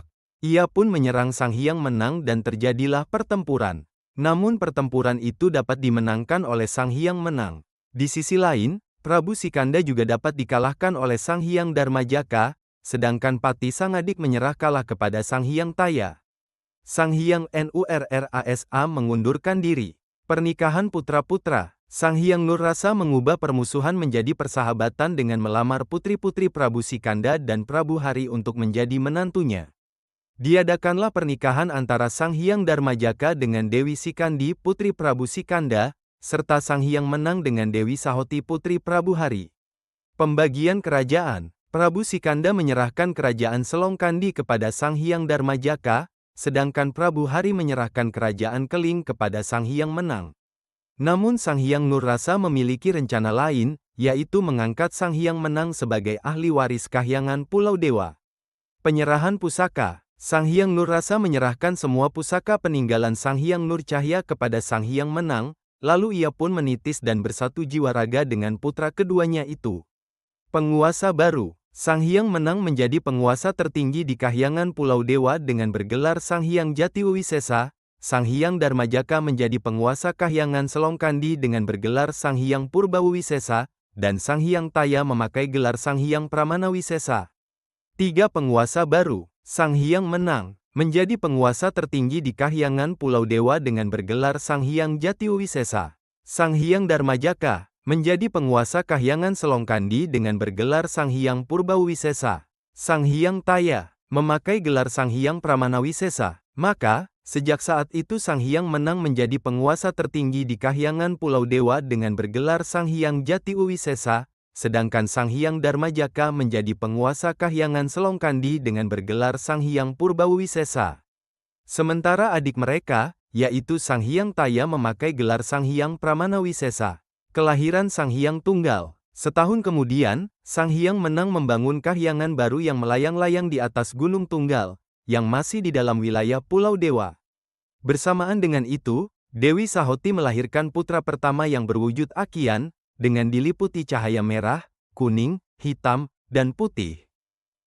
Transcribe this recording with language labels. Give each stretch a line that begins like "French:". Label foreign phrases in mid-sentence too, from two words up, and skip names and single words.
Indonesian: Ia pun menyerang Sang Hyang Menang dan terjadilah pertempuran. Namun pertempuran itu dapat dimenangkan oleh Sang Hyang Menang. Di sisi lain, Prabu Sikanda juga dapat dikalahkan oleh Sang Hyang Darmajaka, sedangkan Pati sang adik menyerah kalah kepada Sang Hyang Taya. Sang Hyang Nurrasa mengundurkan diri. Pernikahan putra-putra. Sang Hyang Nur Rasa mengubah permusuhan menjadi persahabatan dengan melamar putri-putri Prabu Sikanda dan Prabu Hari untuk menjadi menantunya. Diadakanlah pernikahan antara Sang Hyang Darmajaka dengan Dewi Sikandi putri Prabu Sikanda, serta Sang Hyang Menang dengan Dewi Sahoti putri Prabu Hari. Pembagian kerajaan. Prabu Sikanda menyerahkan kerajaan Selongkandi kepada Sang Hyang Darmajaka, sedangkan Prabu Hari menyerahkan kerajaan Keling kepada Sang Hyang Menang. Namun Sang Hyang Nur Rasa memiliki rencana lain, yaitu mengangkat Sang Hyang Menang sebagai ahli waris Kahyangan Pulau Dewa. Penyerahan pusaka. Sang Hyang Nur Rasa menyerahkan semua pusaka peninggalan Sang Hyang Nur Cahya kepada Sang Hyang Menang, lalu ia pun menitis dan bersatu jiwa raga dengan putra keduanya itu. Penguasa baru. Sang Hyang Menang menjadi penguasa tertinggi di Kahyangan Pulau Dewa dengan bergelar Sang Hyang Jatiwisesa. Sang Hyang Darmajaka menjadi penguasa Kahyangan Selongkandi dengan bergelar Sang Hyang Purbawisesa, dan Sang Hyang Taya memakai gelar Sang Hyang Pramanawisesa. 3 penguasa baru. Sang Hyang Menang menjadi penguasa tertinggi di Kahyangan Pulau Dewa dengan bergelar Sang Hyang Jatiwisesa. Sang Hyang Darmajaka menjadi penguasa Kahyangan Selongkandi dengan bergelar Sang Hyang Purbawisesa. Sang Hyang Taya memakai gelar Sang Hyang Pramanawisesa. Maka, sejak saat itu Sang Hyang Menang menjadi penguasa tertinggi di Kahyangan Pulau Dewa dengan bergelar Sang Hyang Jatiwisesa, sedangkan Sang Hyang Darmajaka menjadi penguasa Kahyangan Selongkandi dengan bergelar Sang Hyang Purbawisesa. Sementara adik mereka, yaitu Sang Hyang Taya memakai gelar Sang Hyang Pramanawisesa. Kelahiran Sang Hyang Tunggal. Setahun kemudian, Sang Hyang Menang membangun kahyangan baru yang melayang-layang di atas Gunung Tunggal, yang masih di dalam wilayah Pulau Dewa. Bersamaan dengan itu, Dewi Sahoti melahirkan putra pertama yang berwujud Akian, dengan diliputi cahaya merah, kuning, hitam, dan putih.